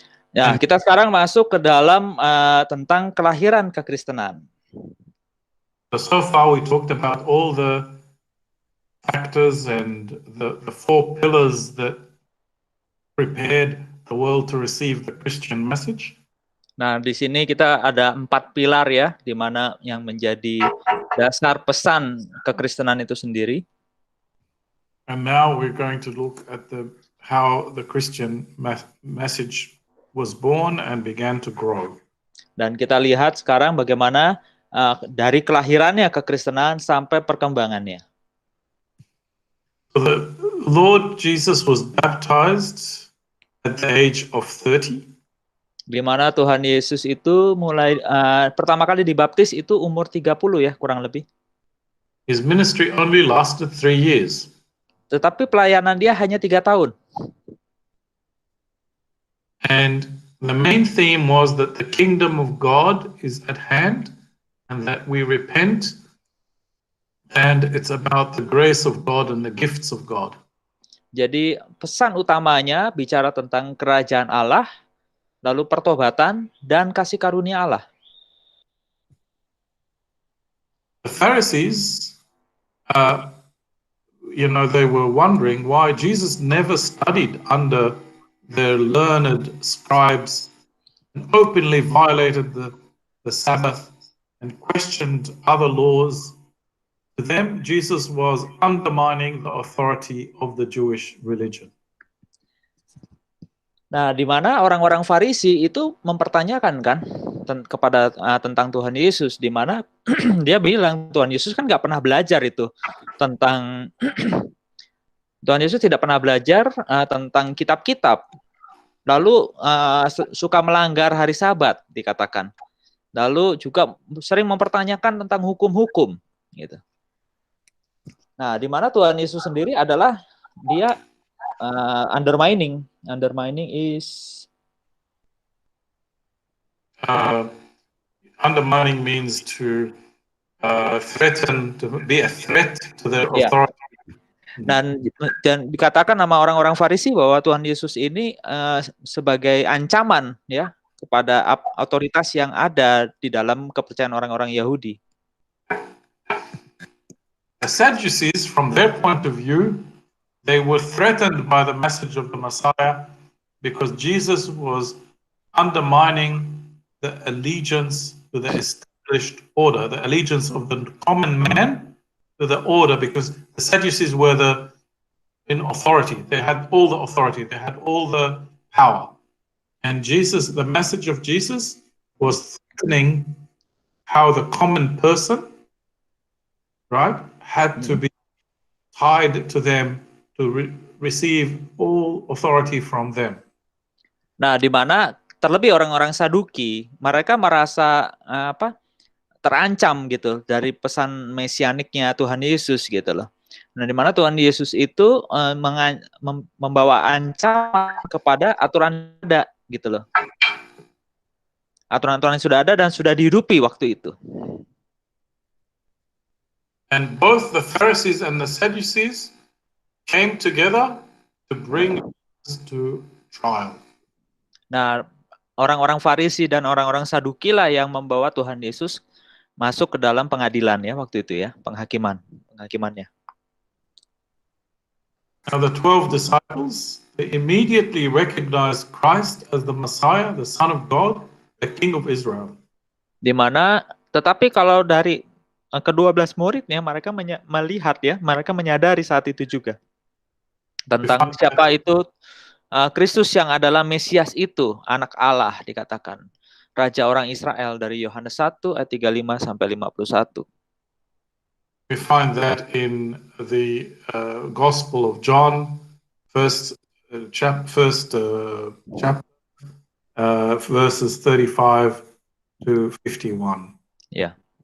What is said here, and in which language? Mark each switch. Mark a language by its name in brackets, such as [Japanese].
[Indonesian] Ya, kita sekarang masuk ke dalam tentang kelahiran kekristenan. [English] So far we talked about all the factors and the four pillars that prepared the world to receive the Christian message. [Indonesian] Nah, di sini kita ada 4 pilar ya, di mana yang menjadi dasar pesan kekristenan itu sendiri. [English] And now we're going to look at how the Christian message was born and began to grow. [Indonesian] Dan kita lihat sekarang bagaimana dari kelahirannya kekristenan sampai perkembangannya. [English] So the Lord Jesus was baptized at the age of 30. [Indonesian] Di mana Tuhan Yesus itu mulai pertama kali dibaptis itu umur 30 ya, kurang lebih. [English] His ministry only lasted 3 years. [Indonesian] Tetapi pelayanan dia hanya 3 tahun. [English] And the main theme was that the kingdom of God is at hand and that we repent, and it's about the grace of God and the gifts of God. [Indonesian] Jadi pesan utamanya bicara tentang kerajaan Allah, lalu pertobatan dan kasih karunia Allah. [English] The Pharisees, they were wondering why Jesus never studied under the learned scribes and openly violated the Sabbath and questioned other laws. To them, Jesus was undermining the authority of the Jewish religion. [Indonesian] Nah, di mana orang-orang Farisi itu mempertanyakan kan kepada tentang Tuhan Yesus, di mana dia bilang Tuhan Yesus kan nggak pernah belajar itu tentang Tuhan Yesus tidak pernah belajar tentang kitab-kitab. Lalu suka melanggar hari Sabat dikatakan. Lalu juga sering mempertanyakan tentang hukum-hukum gitu. Nah, di mana Tuhan Yesus sendiri adalah dia undermining is [English] undermining means to threaten, to be a threat to the authority. [Indonesian] Dan dikatakan sama orang-orang Farisi bahwa Tuhan Yesus ini sebagai ancaman ya kepada otoritas yang ada di dalam kepercayaan orang-orang Yahudi. [English] The Sadducees, from their point of view, they were threatened by the message of the Messiah because Jesus was undermining the allegiance to the established order, the allegiance of the common man to the order, because the Sadducees were in authority. They had all the authority. They had all the power. And Jesus, the message of Jesus was threatening how the common person, right, had to be tied to them to receive all authority from them. [Indonesian] Nah, di mana terlebih orang-orang Saduki, mereka merasa terancam gitu dari pesan mesianiknya Tuhan Yesus gitu loh. Nah, di mana Tuhan Yesus itu membawa ancaman kepada aturan ada gitu loh. Aturan-aturan yang sudah ada dan sudah dihidupi waktu itu. [English] And both the Pharisees and the Sadducees came together to bring us to trial. [Indonesian] Nah, orang-orang Farisi dan orang-orang Saduki lah yang membawa Tuhan Yesus masuk ke dalam pengadilan ya waktu itu ya, penghakimannya. Now the 12 disciples, they immediately recognized Christ as the Messiah, the Son of God, the King of Israel. Di mana, tetapi kalau dari ke-12 muridnya, mereka melihat ya, mereka menyadari saat itu juga tentang siapa itu Kristus yang adalah Mesias itu, anak Allah dikatakan. Raja orang Israel dari Yohanes 1 ayat 35 sampai 51. [English] We find that in the Gospel of John, first chapter, verses 35 to 51. Yeah.